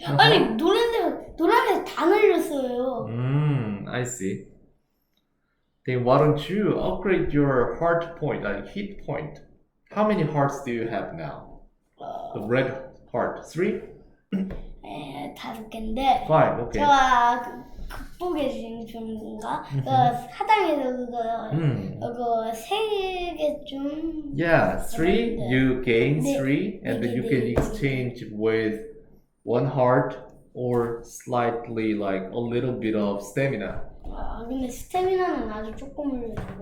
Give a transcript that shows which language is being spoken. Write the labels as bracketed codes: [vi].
[ko] 아니 노란색 다 날렸어요. [en] I see. Then why don't you upgrade your heart point, like hit point? How many hearts do you have now? The red heart. 3? [ko] 예, 5개인데 [en] 5, okay. [ko] 제가 극복의 중인가? 사당에서 그거 3개쯤. [en] Yeah, 3. You gain 3, and then you can [ko] 네. [en] exchange with 1 heart or slightly like a little bit of stamina. [ko] 근데 스태미나는 아주 조금 올려요.